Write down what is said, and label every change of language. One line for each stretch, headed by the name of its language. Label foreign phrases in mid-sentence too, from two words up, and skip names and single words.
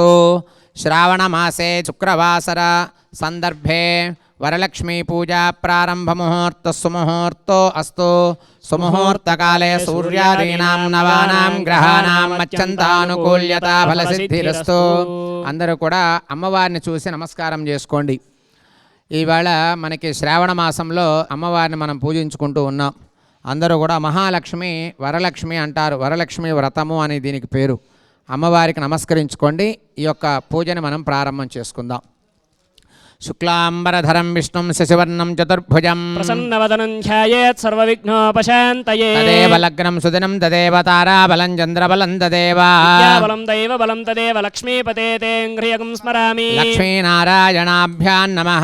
Sanskrit: श्रावण मासे शुक्रवासर संदर्भे वरलक्ष्मी पूजा प्रारंभ मुहूर्तो अस्तु। सुमुहूर्त काले सूर्यादीनां नवानां ग्रहाणां अत्यंतानुकूल्यता फलसिद्धिरस्तु।
Telugu: అందరూ కూడా అమ్మవారిని చూసి నమస్కారం చేసుకోండి। ఈవేళ మనకి శ్రావణ మాసంలో అమ్మవారిని మనం పూజించుకుంటూ ఉన్నాం. అందరూ కూడా మహాలక్ష్మి వరలక్ష్మి అంటారు. వరలక్ష్మి వ్రతము అని దీనికి పేరు. అమ్మవారికి నమస్కరించుకోండి. ఈ యొక్క పూజని మనం ప్రారంభం చేసుకుందాం.
Sanskrit: शुक्लांबरधरं विष्णुं शशिवर्णं चतुर्भुजं प्रसन्नवदनं ध्यायेत् सर्वविघ्नोपशान्तये। तदेव लग्नं सुदिनं तदेव ताराबलं चन्द्रबलं तदेव विद्याबलं दैवबलं तदेव लक्ष्मीपते ते ह्रियगं स्मरामि। लक्ष्मीनारायणाभ्यां नमः।